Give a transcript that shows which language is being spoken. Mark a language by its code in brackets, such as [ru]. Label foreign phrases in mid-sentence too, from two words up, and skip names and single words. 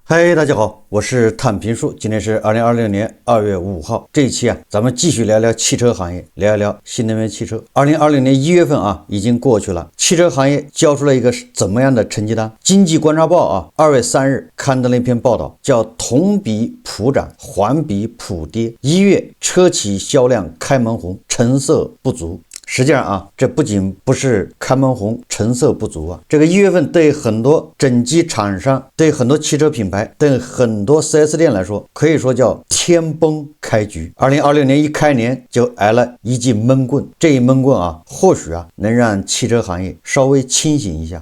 [zh] 嗨，大家好，我是探平叔，今天是2026年2月5号。这一期咱们继續聊聊汽車行業，聊一聊新能源汽車。2020 年1月份已經過去了，汽車行業交出了一個怎麼樣的成績單？經濟觀察報2月3日刊登了一篇報道，叫同比普漲，環比普跌。1月車企銷量開門紅，成色不足。實際上這不僅不是開門紅，成色不足這個1月份對很多整機廠商、對很多汽車品牌、對很多 4S 店來說，可以說叫天崩開局。2026年一開年就挨了一記悶棍，這一悶棍或許能讓汽車行業稍微清醒一下。